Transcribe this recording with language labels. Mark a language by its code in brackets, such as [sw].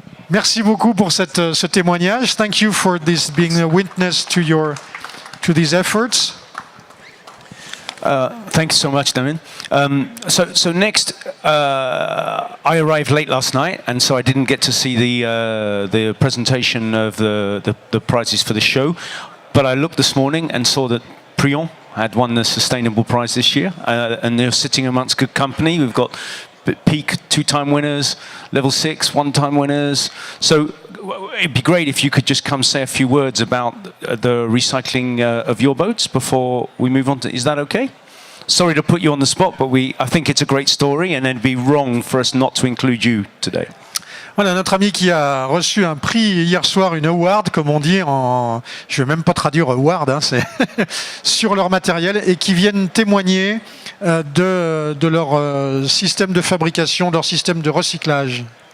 [fr] Merci beaucoup pour ce témoignage. [en] Thank you for this being a witness to these efforts. Thanks so much, Damien. So next, I arrived late last night, and so I didn't get to see the presentation of the prizes for the show. But I looked this morning and saw that Prion had won the Sustainable Prize this year, and they're sitting amongst good company. We've got Peak 2-time winners, Level 6 1-time winners. So it'd be great if you could just come say a few words about the recycling of your boats before we move on to. Is that okay? Sorry to put you on the spot, but I think it's a great story, and it'd be wrong for us not to include you today. [fr] Voilà, notre ami qui a reçu un prix hier soir, une award, comme on dit en... Je ne vais même pas traduire award, hein, c'est sur leur matériel, et qui viennent témoigner de leur système de fabrication, de leur système de recyclage.